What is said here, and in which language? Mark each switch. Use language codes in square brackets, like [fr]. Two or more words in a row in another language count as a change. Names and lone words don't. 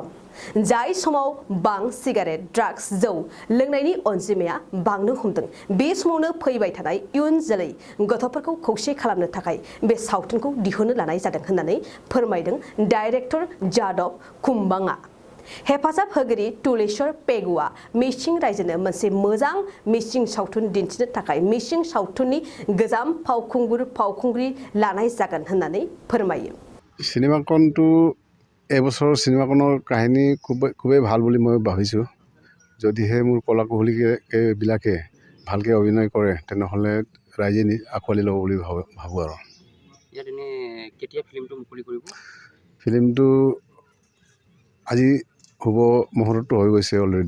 [brx] जाय समाव बां सिगारेट ड्राग्स जौ लोंनायनि अनजिमाया बांनो हमदों बे समावनो फैबाय थानाय इयुन जोलै गथ'फोरखौ खौसे खालामनो थाखाय बे सावथुनखौ दिहुननो लानाय जादों होननानै फोरमायदों डाइरेक्टर जादब कुम्बांआ। हेफाजाब होगिरि तुलेश्वर पेगुआ मिसिं रायजोनो मोनसे मोजां मिसिं सावथुन दिन्थिनो थाखाय मिसिं सावथुननि गोजाम फावखुंग्रि लानाय जागोन होननानै फोरमायो। [as] सिनेमाखनটো এবছৰ সিনেমাখনৰ কাহিনী খুবেই ভাল বুলি মই ভাবিছোঁ। যদিহে মোৰ কলা কুশলীবিলাকে ভালকৈ অভিনয় কৰে তেনেহ'লে ৰাইজে আঁকোৱালি ল'ব বুলি ভাবোঁ আৰু। ইয়াত এনে কেতিয়া ফিল্মটো মুকলি কৰিব? ফিল্মটো আজি হ'ব মুহূৰ্তটো হৈ গৈছে অলৰেডি।